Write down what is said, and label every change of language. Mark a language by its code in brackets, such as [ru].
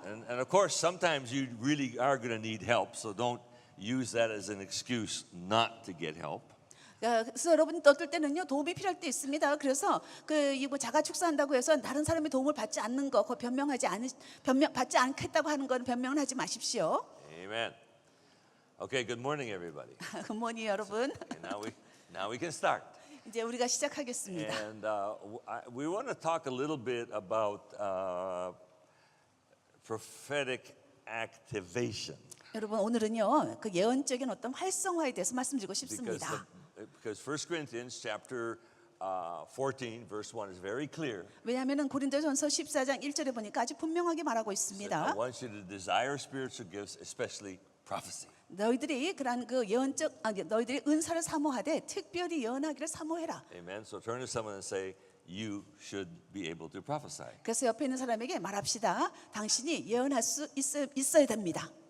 [en] And of course, sometimes you really are going to need help. So don't use that as an excuse not to get help. [ko] 그래서 여러분 어떨 때는요 도움이 필요할 때 있습니다. 그래서 뭐 자가 축사한다고 해서 다른 사람의 도움을 받지 않는 거, 받지 않겠다고 하는 건 변명은 하지 마십시오. [en] Amen. Okay, good morning, everybody. [ko] 굿모닝 여러분. [en] Okay, now we can start. [ko] 이제 우리가 시작하겠습니다. [en] And we want to talk a little bit about prophetic activation. [ko] 여러분 오늘은요 그 예언적인 어떤 활성화에 대해서 말씀드리고 싶습니다. [en] Because 1 Corinthians chapter 14 verse 1 is very clear. [ko] 왜냐하면은 고린도전서 14장 1절에 보니까 아주 분명하게 말하고 [en] I [ko] 있습니다. [en] want you to desire spiritual gifts, especially prophecy. [ko] 너희들이 그러한 그 너희들이 은사를 사모하되 특별히 예언하기를 사모해라. [en] Amen. So turn to someone and say, you should be able to prophesy. [ko] 그래서 옆에 있는 사람에게 말합시다. 당신이 예언할 수 있어야 됩니다.